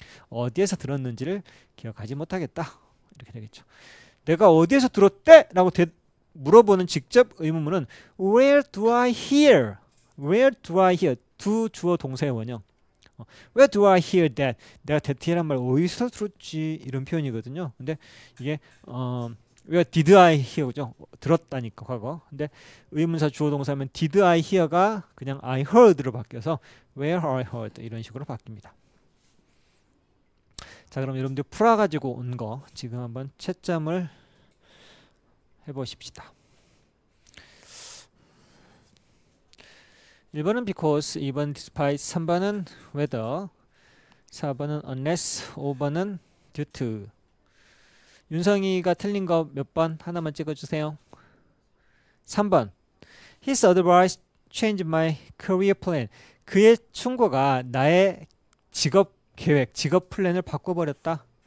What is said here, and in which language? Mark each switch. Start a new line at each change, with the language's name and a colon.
Korean: 어디에서 들었는지를 기억하지 못하겠다. 이렇게 되겠죠. 내가 어디에서 들었대? 라고 물어보는 직접 의문문은
English: Where do I hear? Where do I hear?
Korean: 두 주어 동사의 원형.
English: Where do I hear that?
Korean: 내가 that이란 말 어디서 들었지? 이런 표현이거든요. 근데 이게
English: Where did I hear
Korean: 죠? 들었다니까 과거. 근데 의문사 주어 동사면
English: did I hear
Korean: 가 그냥
English: I heard
Korean: 로 바뀌어서
English: Where I heard
Korean: 이런 식으로 바뀝니다. 자, 그럼 여러분들 풀어가지고 온 거 지금 한번 채점을 해보십시다. 1번은 because, 2번 despite, 3번은 whether, 4번은 unless, 5번은 due to. 윤성이가 틀린 거 몇 번? 하나만 찍어주세요.
English: 3번 His advice changed my career plan.
Korean: 그의 충고가 나의 직업 계획, 직업 플랜을 바꿔버렸다.